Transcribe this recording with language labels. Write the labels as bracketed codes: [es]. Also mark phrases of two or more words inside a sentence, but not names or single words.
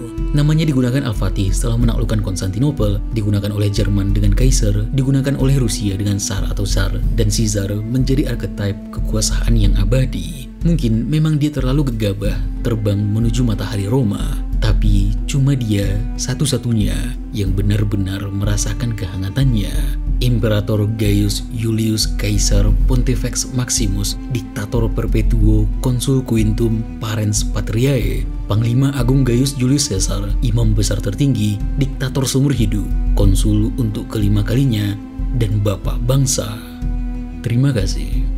[id] Namanya digunakan Al-Fatih setelah menaklukkan Konstantinopel, digunakan oleh Jerman dengan kaisar, digunakan oleh Rusia dengan Tsar atau Tsar, dan Caesar menjadi archetype kekuasaan yang abadi. Mungkin memang dia terlalu gegabah terbang menuju matahari Roma, tapi cuma dia satu-satunya yang benar-benar merasakan kehangatannya. [la] Imperator Gaius Julius Caesar Pontifex Maximus Dictator Perpetuo Consul Quintum Parens Patriae, [id] Panglima Agung [la] Gaius Julius Caesar, [id] Imam Besar tertinggi, Diktator seumur hidup, Konsul untuk kelima kalinya, dan Bapak Bangsa. Terima kasih.